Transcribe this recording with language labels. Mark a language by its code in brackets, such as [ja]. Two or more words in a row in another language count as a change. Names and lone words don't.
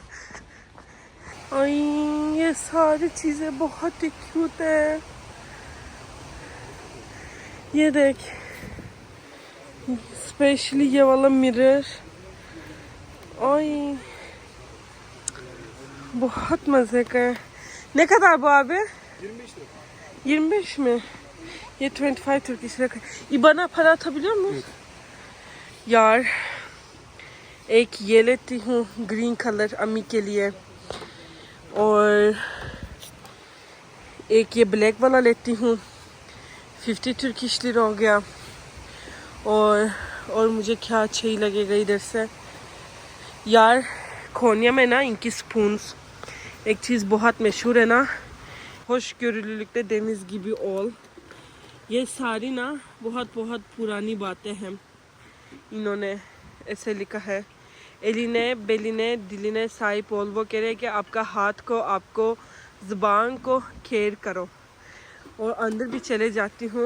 [hi] और ये सारी चीज़ें बहुत ही क्यूट है. ये देख, स्पेशली ये वाला मिरर. और बहुत मज़े का है. [tr] Ne kadar bu abi? 25 mi? [en] Ye 25 Turkish lira. [tr] İBAN'a para atabiliyor muyuz? [hi] यार एक ये लेती हूँ ग्रीन कलर अम्मी के लिए, और एक ये ब्लैक वाला लेती हूँ. 50 [en] Turkish lira [hi] हो गया. और मुझे क्या अच्छा ही लगेगा इधर से. यार खोनिया में ना इनकी स्पून्स एक चीज़ बहुत मशहूर है ना, [tr] hoşgörülülükte deniz gibi ol. [hi] ये सारी ना बहुत पुरानी बातें हैं. इन्होंने ऐसे लिखा है, [tr] Eline beline diline sahip ol. [hi] वो कह रहे हैं कि आपका हाथ को, आपको ज़ुबान को केयर करो. और अंदर भी चले जाती हूँ.